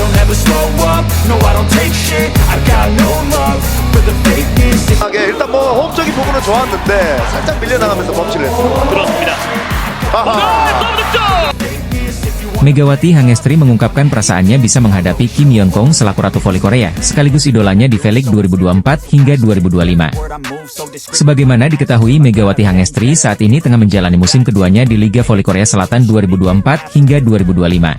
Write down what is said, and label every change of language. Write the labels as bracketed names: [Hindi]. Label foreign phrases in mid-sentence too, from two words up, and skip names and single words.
[English] never slow up, no I don't take shit, I got no love for the fakeness. [Korean] 일단 뭐 호흡적인 부분은 좋았는데 살짝 밀려나가면서 멈치를 했습니다. 그렇습니다. [Indonesian] Megawati Hangestri mengungkapkan perasaannya bisa menghadapi Kim Yeon Kong selaku Ratu Voli Korea, sekaligus idolanya di V-League 2024 hingga 2025. Sebagaimana diketahui, Megawati Hangestri saat ini tengah menjalani musim keduanya di Liga Voli Korea Selatan 2024 hingga 2025.